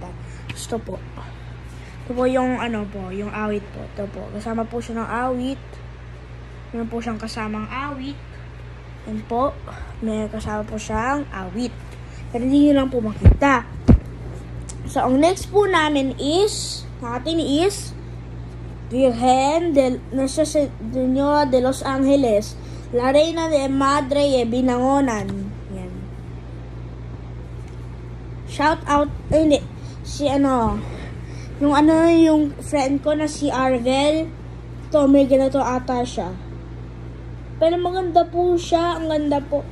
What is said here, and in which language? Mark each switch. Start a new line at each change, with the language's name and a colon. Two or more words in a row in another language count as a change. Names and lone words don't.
Filipino: Gusto po. Ito po yung yung awit po. Ito po. Kasama po siya ng awit. Meron po siyang kasamang awit. Yan po. May kasama po siyang awit. Pero hindi nyo lang po makita. So, ang next po namin is Virgen de Nuestra Señora de Los Angeles, La Reina de Madre y Binangonan. Yan.
English: Shout out,
Filipino: hindi, yung friend ko na si Arvel, to may ganito ata siya. Pero maganda po siya, ang ganda po.